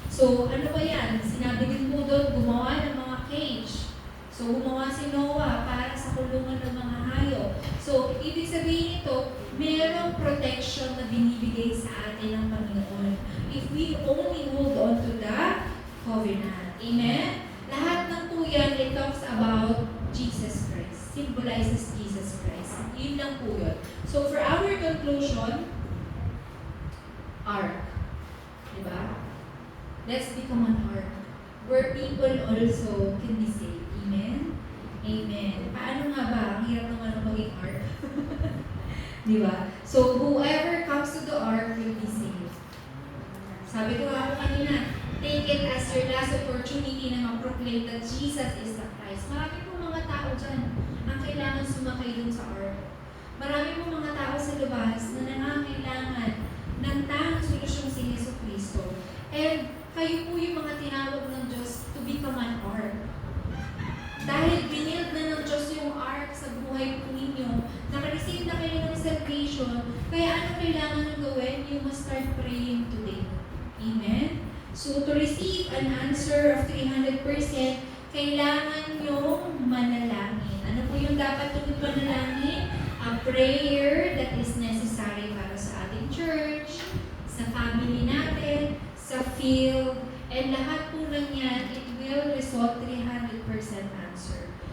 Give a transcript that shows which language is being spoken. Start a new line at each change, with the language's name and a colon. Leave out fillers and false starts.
Filipino: So, ano ba yan? Sinabi din po doon, gumawa ng mga cage. So, gumawa si Noah para sa kulungan ng mga hayop. So, ibig sabihin ito, mayroong protection na binibigay sa atin ng Panginoon.
English: If we only hold on to the covenant. Amen?
Filipino: Lahat ng po yan,
English: it talks about Jesus Christ. Symbolizes Jesus Christ. Yun lang po yun. So, for our conclusion, ark. Diba? Let's become an ark. Where people also can be saved.
Filipino: Amen? Amen. Paano nga ba? Ang hirap naman ang maging ark. Diba?
English: So, whoever comes to the ark will be saved.
Filipino: Sabi ko nga po kanina,
English: take it as your last opportunity na mag-proclaim that Jesus is the Christ.
Filipino: Marami po mga tao dyan ang kailangan sumakay dun sa ark. Marami po mga tao sa labas na nangangailangan ng tanging solusyon si Yesu Cristo. And kayo po yung mga tinawag ng Diyos
English: to become an ark.
Filipino: Dahil binild na ng Diyos yung ark sa buhay po ninyo, nakareceive na kayo ng salvation, kaya ano kailangan nyo gawin?
English: You must start praying today. Amen? So, to receive an answer of 300%,
Filipino: kailangan nyong manalangin. Ano po yung dapat yung manalangin?
English: A prayer that is necessary
Filipino: para sa ating church, sa family natin, sa field, and lahat po ng yan,
English: it will result 300% answer.